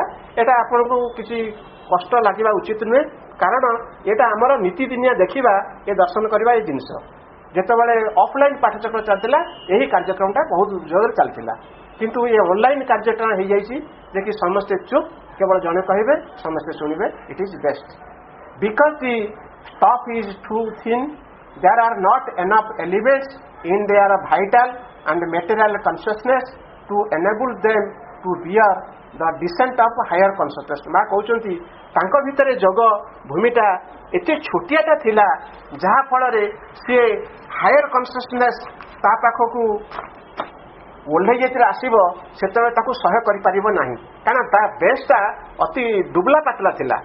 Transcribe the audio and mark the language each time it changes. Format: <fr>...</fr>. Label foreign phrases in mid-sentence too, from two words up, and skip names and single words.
<or>ଏଇଟା ଆପଣଙ୍କୁ କିଛି କଷ୍ଟ ଲାଗିବା ଉଚିତ ନୁହେଁ କାରଣ ଏଇଟା ଆମର ନୀତିଦିନିଆ ଦେଖିବା ଏ ଦର୍ଶନ କରିବା ଏ ଜିନିଷ। ଯେତେବେଳେ ଅଫଲାଇନ୍ ପାଠଚକ୍ର ଚାଲିଥିଲା ଏହି କାର୍ଯ୍ୟକ୍ରମଟା ବହୁତ ଜୋରରେ ଚାଲିଥିଲା କିନ୍ତୁ ଏ ଅନଲାଇନ୍ କାର୍ଯ୍ୟକ୍ରମ ହେଇଯାଇଛି ଯେ କି ସମସ୍ତେ ଚୁପ୍ କେବଳ ଜଣେ କହିବେ ସମସ୍ତେ ଶୁଣିବେ</or> <en>it is best because the stuff is too thin there are not enough elements in their vital and material consciousness to enable them to bear the descent of higher consciousness।</en> <or>ମା କହୁଛନ୍ତି ତାଙ୍କ ଭିତରେ ଯୋଗ ଭୂମିଟା ଏତେ ଛୋଟିଆଟା ଥିଲା ଯାହା ଫଳରେ ସିଏ</or> <en>higher consciousness</en> <or>ତା ପାଖକୁ ଓହ୍ଲେଇ ଯେତେବେଳେ ଆସିବ ସେତେବେଳେ ତାକୁ ସହ୍ୟ କରିପାରିବ ନାହିଁ କାରଣ ତା ବେସ୍ଟା ଅତି ଦୁବଲା ପାତଲା ଥିଲା।</or>